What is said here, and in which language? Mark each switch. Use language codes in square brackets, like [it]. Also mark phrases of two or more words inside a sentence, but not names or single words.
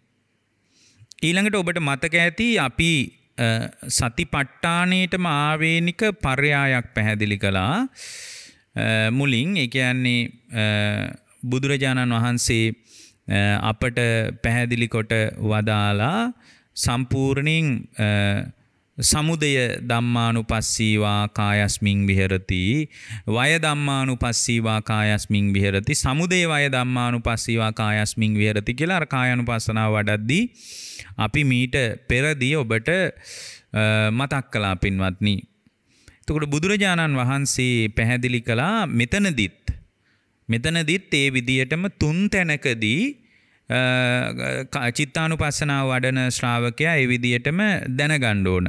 [si] ඊළඟට ඔබට මතක ඇති අපි සතිපට්ඨානයේටම ආවේනික පර්යායක් පැහැදිලි කළා. මුලින් ඒ කියන්නේ බුදුරජාණන් වහන්සේ අපට පැහැදිලි කොට වදාලා සම්පූර්ණයෙන් [pi] සමුදය ධම්මානුපස්සීවා කායස්මින් විහෙරති වය ධම්මානුපස්සීවා කායස්මින් විහෙරති [si] සමුදය වය ධම්මානුපස්සීවා කායස්මින් විහෙරති කියලා අර කායानुපස්සනාව වඩද්දී අපි මීට පෙරදී ඔබට මතක් කළා පින්වත්නි. එතකොට බුදුරජාණන් වහන්සේ පැහැදිලි කළා මෙතනදිත් ඒ විදියටම තුන් තැනකදී චිත්තානුපස්සනාව වඩන ශ්‍රාවකයා ඒ විදියටම දැනගන්න ඕන.